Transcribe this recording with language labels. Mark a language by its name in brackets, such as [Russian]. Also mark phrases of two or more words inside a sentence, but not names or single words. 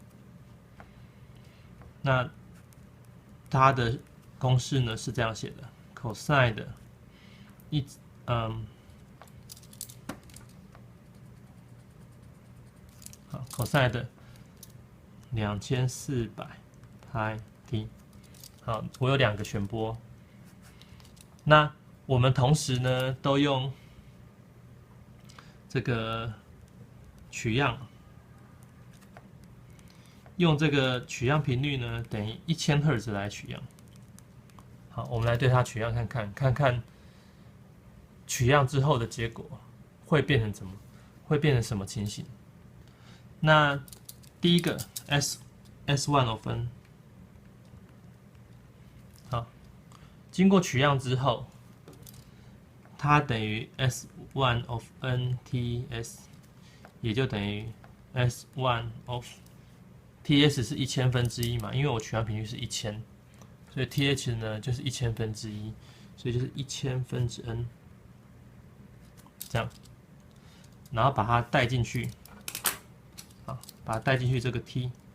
[Chinese] 那它的公式呢是這樣寫的 cosine 的好 cosine 的2400派 t。好，我有2個旋波。那我們同時呢，都用這個取樣，用這個取樣頻率呢等於1000赫茲來取樣。好，我們來對它取樣看看取樣之後的結果會變成怎麼，會變成什麼情形？那第一個 S1 of n。經過取樣之後，它等於 S1 of nts， 也就等於 S1 of ts 是1000分之一嘛，因為我取樣頻率是1000，所以 th 呢就是1000分之一，所以就是1000分之 n， 這樣，然後把它帶進去，好，把它帶進去這個 t，